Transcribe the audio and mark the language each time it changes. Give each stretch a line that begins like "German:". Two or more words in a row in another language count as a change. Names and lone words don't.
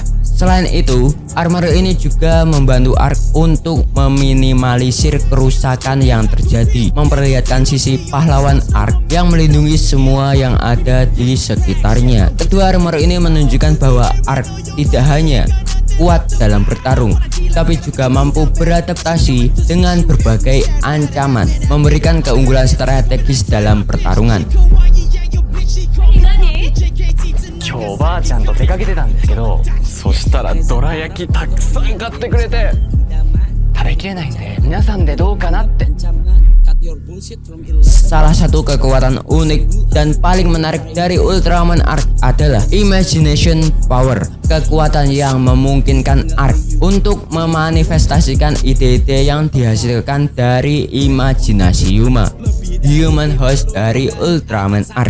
Indonesian: Selain itu, armor ini juga membantu Arc untuk meminimalisir kerusakan yang terjadi, memperlihatkan sisi pahlawan Arc yang melindungi semua yang ada di sekitarnya. Kedua armor ini menunjukkan bahwa Arc tidak hanya kuat dalam bertarung, tapi juga mampu beradaptasi dengan berbagai ancaman, memberikan keunggulan strategis dalam pertarungan.
Japanese: 今日おばあちゃんと出かけてたんですけど、そしたらどら焼きたくさん買ってくれて、食べきれないんで皆さんでどうかなって。
Indonesian: Salah satu kekuatan unik dan paling menarik dari Ultraman Arc adalah Imagination Power, kekuatan yang memungkinkan Arc untuk memanifestasikan ide-ide yang dihasilkan dari imajinasi Yuma,
English: human host
Indonesian: dari Ultraman Arc.